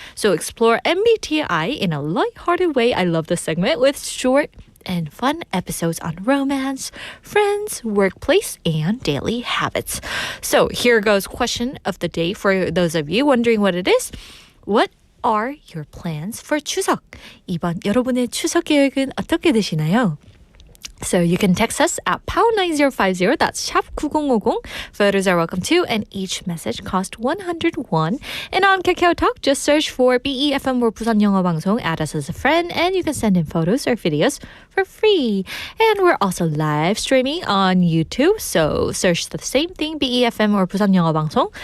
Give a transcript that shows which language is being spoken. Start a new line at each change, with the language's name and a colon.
English: So explore MBTI in a lighthearted way. I love this segment with short and fun episodes on romance, friends, workplace, and daily habits. So here goes question of the day for those of you wondering what it is. What are your plans for 추석?
Korean: 이번 여러분의 추석 계획은 어떻게 되시나요?
English: So you can text us at #9050. That's 샵 9050. Photos are welcome too, and each message costs 101. And on KakaoTalk, just search for BEFM or 부산영어방송. Add us as a friend, and you can send in photos or videos for free. And we're also live streaming on YouTube. So search the same thing, BEFM or 부산영어방송.